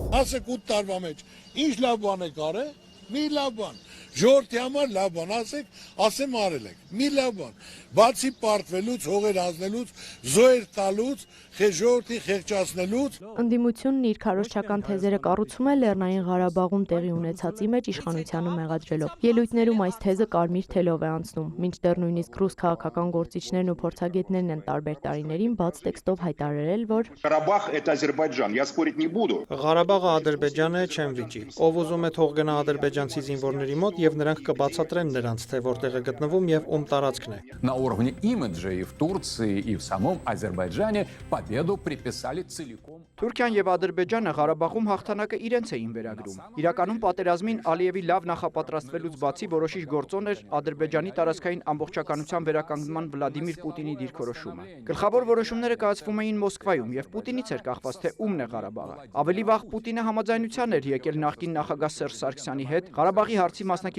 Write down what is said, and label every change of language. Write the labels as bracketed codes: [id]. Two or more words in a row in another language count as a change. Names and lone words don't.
[hy] Ասեք 8 տարվա մեջ ինչ լավ բան եք արել, մի լավ բան։ Ժողովրդի համար լավ բան ասեմ արել եք, մի լավ բան։ Բացի պարտվելուց, հողեր հանձնելուց, զոհեր տալուց, ժողովրդի խեղճացնելուց։ Ընդդիմությունն իր քարոզչական թեզերը կառուցում է Լեռնային Ղարաբաղում տեղի ունեցածի մեջ իշխանությանը մեղադրելով։ Ելույթներում այս թեզը կարմիր թելով է անցնում, մինչդեռ նույնիսկ ռուս քաղաքական գործիչներն ու փորձագետներն են տարբեր տարիներին բաց տեքստով հայտարարել, որ [ru] Ղարաբաղ это Ադրբեջան, я спорить не буду։ [hy] Ղարաբաղը Ադրբեջան է, չեմ վիճի։ Ով ուզում է թող գնա ադրբեջանցի զինվորների մոտ եւ նրանք կբացատրեն նրանց, թե որտեղ է գտնվում եւ ում տարածքն է։ [ru] На уровне имиджа и в Турции, и в самом Азербайджане победу приписали целиком. [hy] Թուրքիան եւ Ադրբեջանը Ղարաբաղում հաղթանակը իրենց էին վերագրում։ Իրականում պատերազմին Ալիևի լավ նախապատրաստվելուց բացի որոշիչ գործոն էր Ադրբեջանի տարածքային ամբողջականության վերականգնման Վլադիմիր Պուտինի դիրքորոշումը։ Գլխավոր որոշումները կայացվում էին Մոսկվայում եւ Պուտինից էր կախված թե ումն է Ղարաբաղը։ Ավելի վաղ Պուտինը համաձայնության էր եկել նախկին նախագահ Սերժ Սարգսյանի հետ Ղարաբաղի հարցի մասնակի